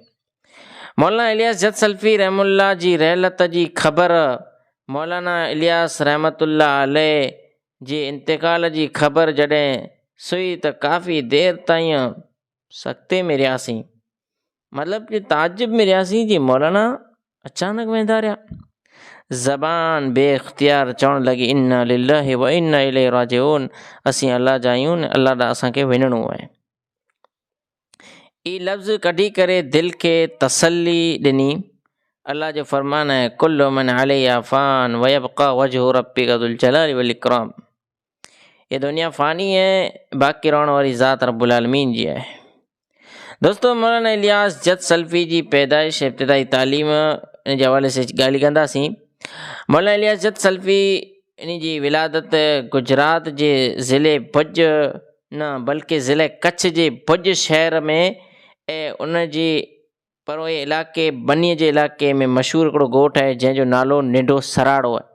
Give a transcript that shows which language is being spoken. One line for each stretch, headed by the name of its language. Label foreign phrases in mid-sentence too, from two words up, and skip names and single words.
Sindhi: मौलाना इलियास जत सल्फी रहमुल्लाह जी रहलत जी ख़बर, मौलाना इलियास
Arabic: رحمة الله عليه
Sindhi: जे इंतिकाल जी ख़बर जॾहिं सुई त काफ़ी देरि ताईं सख़्ते में रहियासीं, मतिलबु कि ताजुब में रहियासीं जी मौलाना अचानक वेंदा रहिया। ज़बान बेइख्तियार चवणु लॻी
Arabic: إنا لله وإنا إليه راجعون,
Sindhi: असीं अल्लाह जा आहियूं, अल्लाह ॾांहुं असांखे वञिणो आहे। ई लफ़्ज़ कढी करे दिलि खे तसल्ली ॾिनी। अल्लाह जो फरमान आहे,
Arabic: كل من عليها فان ويبقى وجه ربك ذو الجلال والإكرام.
Urdu: یہ دنیا فانی ہے,
Sindhi: बाक़ी रहण वारी ज़ात
Arabic: رب العالمين
Sindhi: जी आहे। दोस्तों, मौलाना इलियास जत सल्फी जी पैदाइश, इब्तिदाई तालीम, इन जे हवाले से ॻाल्हि कंदासीं। मौलाना इलियास जत सल्फी इन जी विलादत गुजरात जे ज़िले भुज न बल्कि ज़िले कच्छ जे भुज शहर में ऐं उन जी परोए इलाइक़े बनीअ जे इलाइक़े में मशहूरु हिकिड़ो ॻोठु आहे जंहिंजो नालो निंडो सराड़ो आहे।